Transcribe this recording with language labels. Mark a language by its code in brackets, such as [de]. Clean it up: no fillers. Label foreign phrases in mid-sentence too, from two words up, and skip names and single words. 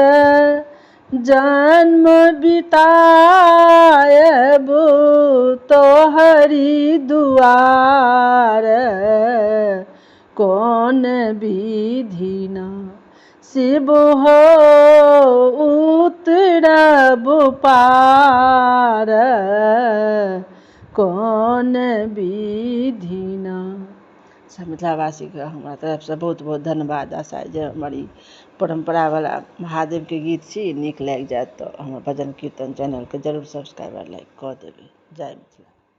[mai] जन्म बितायब तोहरी दुआर कौन विधिना। शिव हो उतरबो पार कौन विधिना। सब मिथिलावासी के हमरा तरफ से बहुत बहुत धन्यवाद। आशा जे हमर ई परंपरा वाला महादेव के गीत छी नीक लागि जाए तऽ हमर भजन कीर्तन चैनल के जरूर सब्सक्राइब और लाइक कऽ देबै। जय मिथिला।